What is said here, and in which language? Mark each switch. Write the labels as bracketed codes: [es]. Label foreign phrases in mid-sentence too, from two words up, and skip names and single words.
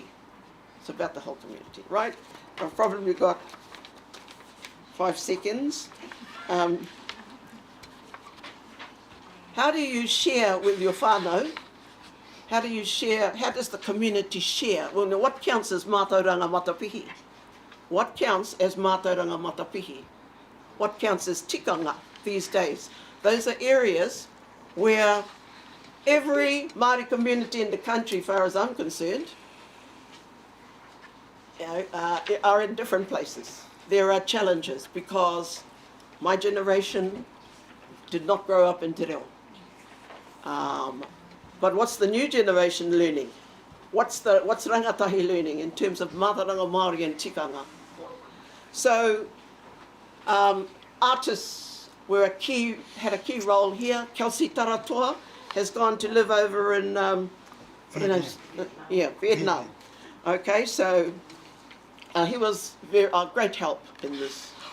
[en] It's about the whole community, right? I've probably got 5 seconds. How do you share with your whānau? How do you share, how does the community share? Well, now, what counts as mātauranga matapihi? What counts as mātauranga matapihi? What counts as tikanga these days? Those are areas where every Māori community in the country, as far as I'm concerned, are in different places. There are challenges because my generation did not grow up in Te Reo. But what's the new generation learning? What's rangatahi learning in terms of [mi] mātauranga Māori [en] and tikanga? So artists had a key role here. Kelsey Taratoa has gone to live over in Vietnam. Okay, so he was a great help in this.